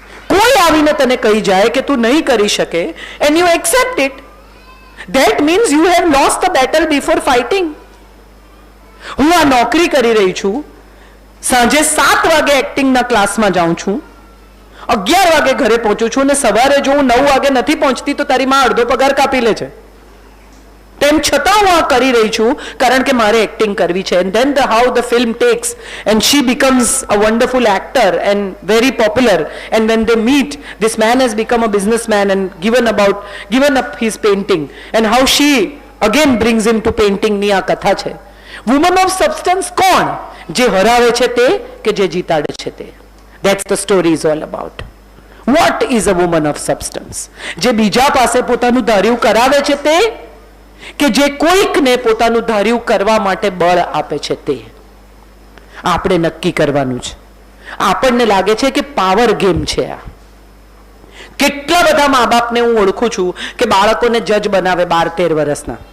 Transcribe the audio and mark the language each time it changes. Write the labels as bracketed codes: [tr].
[gu] કોઈ આવીને તને કહી જાય કે તું નહીં કરી શકે [en] and you accept it, that means you have lost the battle before fighting. [gu] હું આ નોકરી કરી રહી છું, સાંજે 7 વાગે એક્ટિંગના ક્લાસમાં જાઉં છું, 11 વાગે ઘરે પહોંચું છું અને સવારે જો હું 9 વાગે નથી પહોંચતી તો તારી માં અડધો પગાર કાપી લે છે. તેમ છતાં હું આ કરી રહી છું કારણ કે મારે એક્ટિંગ કરવી છે. [en] and then how the film takes and she becomes a wonderful actor and very popular, and when they meet, this man has become a businessman and given up his painting, and how she again brings him to painting. [gu] ની આ કથા છે. Woman of substance કોણ? જે હરાવે છે તે કે જે જીતાડે છે તે. [en] That's the story is all about. What is a woman of substance? [gu] જે બીજા પાસે પોતાનું ધાર્યું કરાવે છે તે કે જે કોઈકને પોતાનું ધાર્યું કરવા માટે બળ આપે છે તે. આપણે નક્કી કરવાનું છે. આપણને લાગે છે કે પાવર ગેમ છે આ. કેટલા બધા મા બાપને હું ઓળખું છું કે બાળકોને જજ બનાવે 12-13 વર્ષના.